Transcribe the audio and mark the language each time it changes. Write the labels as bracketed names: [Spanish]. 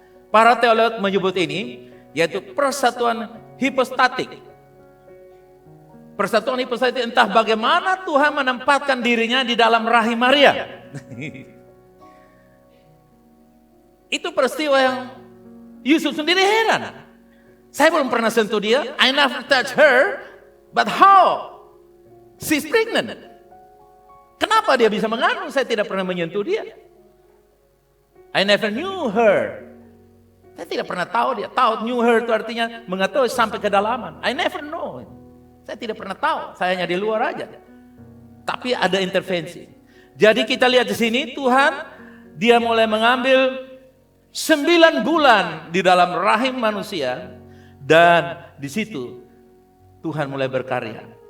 [Indonesian] Para teolog menyebut ini yaitu persatuan hipostatik. Persatuan hipostatik, entah bagaimana Tuhan menempatkan dirinya di dalam rahim Maria. Itu peristiwa yang Yusuf sendiri heran. Saya belum pernah sentuh dia. [English] I never touch her, but how? She's pregnant. [Indonesian] Kenapa dia bisa mengandung? Saya tidak pernah menyentuh dia. [English] I never knew her. [Indonesian] Saya tidak pernah tahu dia. Tahu [English] knew her [Indonesian] itu artinya mengetahui sampai kedalaman. [English] I never know. [Indonesian] Saya tidak pernah tahu. Saya hanya di luar aja. Tapi ada intervensi. Jadi kita lihat di sini Tuhan dia mulai mengambil 9 bulan di dalam rahim manusia dan di situ Tuhan mulai berkarya.